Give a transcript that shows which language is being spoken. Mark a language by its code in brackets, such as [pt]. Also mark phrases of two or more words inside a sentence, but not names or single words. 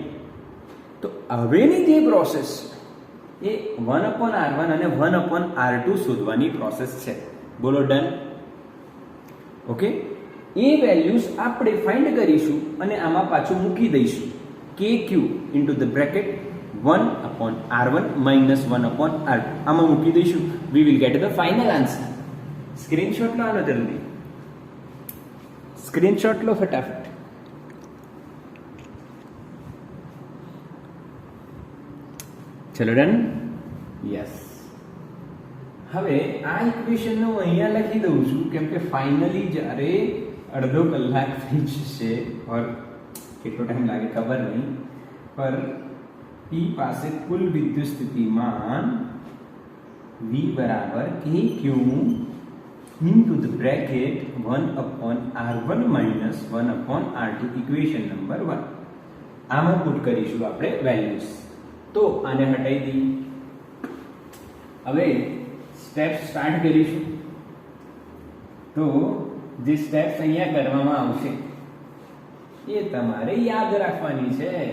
[gu] તો હવેની જે પ્રોસેસ છે એ 1/R1 અને 1/R2 શોધવાની પ્રોસેસ છે. બોલો ડન? ઓકે, એ વેલ્યુઝ આપણે ફાઇન્ડ કરીશું અને આમાં પાછું મૂકી દઈશું. [en] KQ into the bracket 1/R1 minus 1/R2. [gu] આમાં મૂકી દઈશું. [en] We will get the final answer. [gu] સ્ક્રીનશોટ લો આનો જલ્દી. સ્ક્રીનશોટ લો ફટાફટ. ચલો ડન? યસ. હવે આ ઇક્વેશન હું અહીંયા લખી દઉં છું, કેમ કે ફાઇનલી જ્યારે અડધો કલાક થઈ જશે, ઓર કેટલો ટાઈમ લાગે ખબર નહીં, પર P પાસે કુલ વિદ્યુત સ્થિતિમાન V બરાબર [en] KQ into the bracket 1/R1 minus 1/R2. equation number 1. [gu] આમાં પુટ કરીશું આપણે વેલ્યુઝ. તો આને હટાવી દઈએ. હવે સ્ટેપ સ્ટાર્ટ કરીશું. તો જે સ્ટેપ્સ અહીંયા કરવામાં આવશે એ તમારે યાદ રાખવાની છે.